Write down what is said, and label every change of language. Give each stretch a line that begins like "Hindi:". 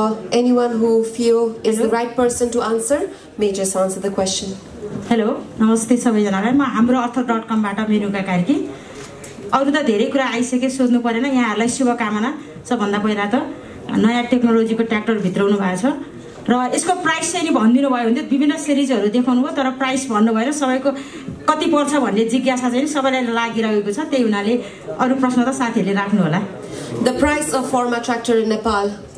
English: Anyone who feel is the right person to answer may just answer the question.
Nepali: Hello, नमस्ते सबैजनालाई। म हाम्रो अर्थ.com बाट मेनुका कार्की। अरु त धेरै कुरा आइसके, सोध्नु परेन। यहाँहरूलाई शुभकामना। सबभन्दा पहिला त नयाँ टेक्नोलोजीको ट्र्याक्टर भित्राउनु भएको छ र यसको प्राइस चाहिँ नि भनिदिनु भयो भने विभिन्न सिरिजहरू देखाउनु भयो, तर प्राइस भन्नु भएन। सबैको कति पर्छ भन्ने जिज्ञासा चाहिँ सबैलाई लागिरहेको छ। त्यही हुनाले अरु प्रश्न त साथीहरूले राख्नु होला।
English: The price of Forma tractor in Nepal.